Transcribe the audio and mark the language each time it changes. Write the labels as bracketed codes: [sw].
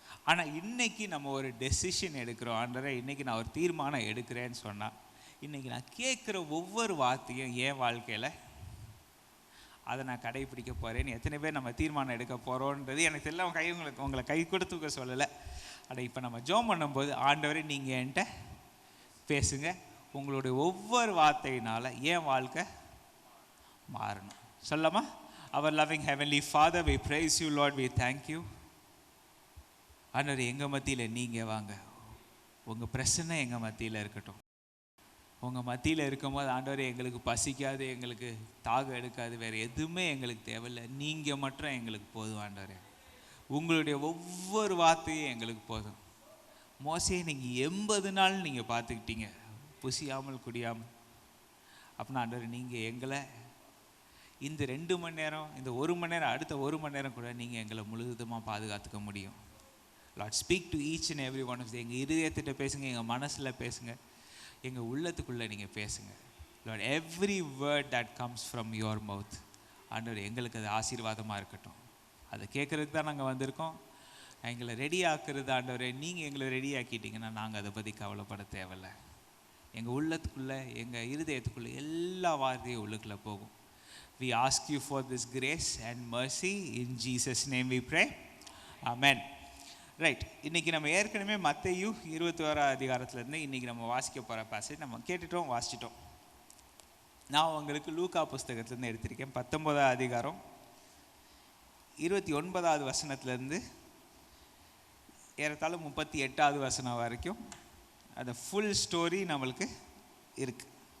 [ta] ஆனால் இன்றைக்கி நம்ம ஒரு டெசிஷன் எடுக்கிறோம். ஆண்டவரே இன்றைக்கி நான் ஒரு தீர்மானம் எடுக்கிறேன்னு சொன்னால், இன்றைக்கி நான் கேட்குற ஒவ்வொரு வார்த்தையும் என் வாழ்க்கையில் அதை நான் கடைப்பிடிக்க போகிறேன்னு எத்தனை பேர் நம்ம தீர்மானம் எடுக்க போகிறோன்றது எனக்கு தெரியல. உங்களை கை கொடுத்துக்க சொல்லலை. ஆனால் இப்போ நம்ம ஜெபம் பண்ணும்போது, ஆண்டவரே நீங்கள் என்கிட்ட பேசுங்க, உங்களுடைய ஒவ்வொரு வார்த்தையினால் என் வாழ்க்கை மாறணும். சொல்லமா? [en] Our loving heavenly Father, we praise you Lord, we thank you. [ta] ஆண்டவரே எங்கள் மத்தியில் நீங்கள் வாங்க, உங்கள் பிரச்சனை எங்கள் மத்தியில் இருக்கட்டும். உங்கள் மத்தியில் இருக்கும்போது ஆண்டவரே எங்களுக்கு பசிக்காது, எங்களுக்கு தாகம் எடுக்காது, வேறு எதுவுமே எங்களுக்கு தேவையில்லை, நீங்கள் மட்டும் எங்களுக்கு போதும். ஆண்டவரே உங்களுடைய ஒவ்வொரு வார்த்தையும் எங்களுக்கு போதும். மோசே நீங்கள் 80 நாள் நீங்கள் பார்த்துக்கிட்டீங்க புசியாமல் குடியாமல். அப்படின்னா ஆண்டவரே நீங்கள் எங்களை இந்த 2 மணி நேரம், இந்த 1 மணி நேரம், அடுத்த 1 மணி நேரம் கூட நீங்கள் எங்களை முழுவதுமாக பாதுகாத்துக்க முடியும். [en] Lord speak to each and every one of the. [ta] எங்கள் இருதயத்திட்ட பேசுங்க, எங்கள் மனசில் பேசுங்க, எங்கள் உள்ளத்துக்குள்ளே நீங்கள் பேசுங்க. [en] Lord every word that comes from your mouth, [ta] ஆண்டவர் எங்களுக்கு அது ஆசீர்வாதமாக இருக்கட்டும். அதை கேட்குறதுக்கு தான் நாங்கள் வந்திருக்கோம். எங்களை ரெடி ஆக்குறது ஆண்டவரே, நீங்கள் எங்களை ரெடி ஆக்கிட்டீங்கன்னா நாங்கள் அதை பற்றி கவலைப்பட தேவையில்லை. எங்கள் உள்ளத்துக்குள்ளே, எங்கள் இருதயத்துக்குள்ளே எல்லா வார்த்தையும் உள்ளுக்குள்ளே போகும். [en] We ask you for this grace and mercy. In Jesus' name we pray. Amen. [ta] Right, இன்றைக்கி நம்ம ஏற்கனவே மத்தேயு 21 அதிகாரத்துலேருந்து இன்றைக்கி நம்ம வாசிக்க போகிற பேசேஜ் நம்ம கேட்டுட்டோம், வாசிச்சிட்டோம். நான் உங்களுக்கு லூக்கா புஸ்தகத்துலேருந்து எடுத்திருக்கேன். 19 அதிகாரம் 29வது வசனத்துலேருந்து ஏறத்தாழ 38வது வசனம் வரைக்கும் அந்த ஃபுல் ஸ்டோரி நம்மளுக்கு இருக்குது.